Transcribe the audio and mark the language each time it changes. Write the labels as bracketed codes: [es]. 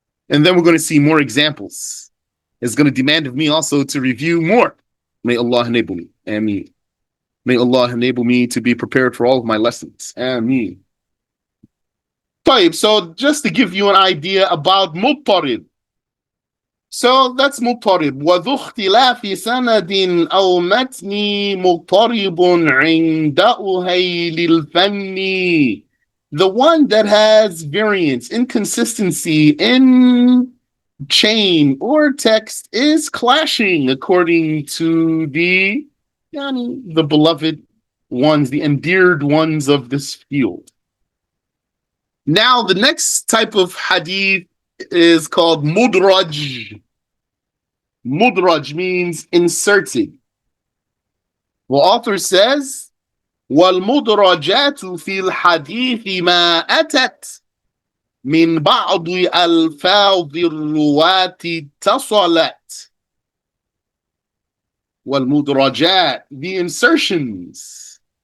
[en] And then we're going to see more examples. It's going to demand of me also to review more. May Allah enable me. Ameen. May Allah enable me to be prepared for all of my lessons. Ameen. So just to give you an idea about مضطرب. So that's مضطرب. [ar] وذو اختلاف سند أو متن مضطرب عند أهيل الفن. [en] The one that has variance, inconsistency in chain or text is clashing according to the beloved ones, the endeared ones of this field. Now, the next type of hadith is called mudraj. Mudraj means inserted. The author says, [ar] وَالْمُدْرَجَاتُ فِي الْحَدِيثِ مَا أَتَتْ مِنْ بَعْضِ أَلْفَاظِ الرُّوَاةِ اتصلت. [en] وَالْمُدْرَجَات, the insertions.